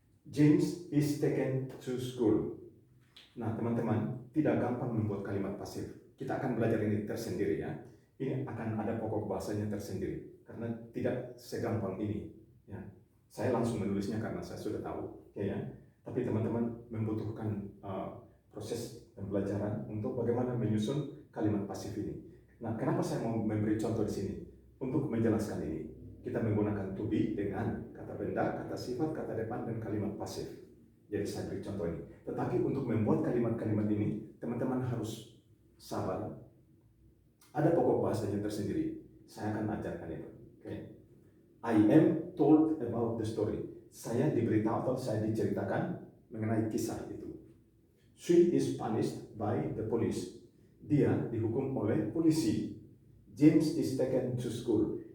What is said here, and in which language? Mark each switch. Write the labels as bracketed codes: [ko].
[en] James is taken to school. [id] Nah, teman-teman, tidak gampang membuat kalimat pasif. Kita akan belajar ini tersendiri ya. Ini akan ada pokok bahasanya tersendiri. Karena tidak segampang ini. Ya. Saya langsung menulisnya karena saya sudah tahu. Ya. Tapi teman-teman membutuhkan proses pembelajaran untuk bagaimana menyusun kalimat pasif ini. Nah, kenapa saya mau memberi contoh di sini? Untuk menjelaskan ini. Kita menggunakan to be dengan kata benda, kata sifat, kata depan, dan kalimat pasif. Jadi saya beri contoh ini. Tetapi untuk membuat kalimat-kalimat ini, teman-teman harus sabar. Ada pokok bahasanya tersendiri. Saya akan ajarkan itu. Okay. [en] I am told about the story. [id] Saya diberitahu atau saya diceritakan mengenai kisah itu. [en] She is punished by the police. [id] Dia dihukum oleh polisi. [en] James is taken to school.